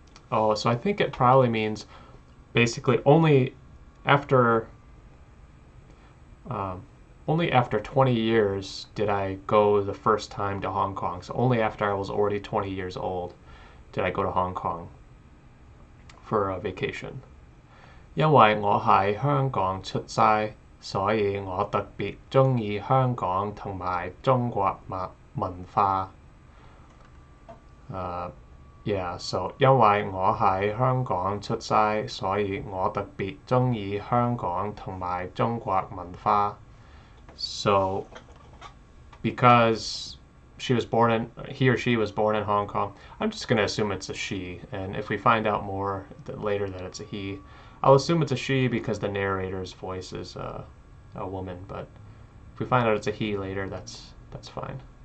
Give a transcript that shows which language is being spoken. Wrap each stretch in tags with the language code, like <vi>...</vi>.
<en>Oh, so I think it probably means basically only after 20 years did I go the first time to Hong Kong. So only after I was already 20 years old did I go to Hong Kong for a vacation.</en> <yue>因為我喺香港出世，所以我特別鍾意香港同埋中國文化。 So 因為我喺香港出世，所以我特別鍾意香港同埋中國文化。</yue> <en>So because he or she was born in Hong Kong, I'm just going to assume it's a she, and if we find out more later that it's a he, I'll assume it's a she because the narrator's voice is a woman, but if we find out it's a he later, that's fine.</en>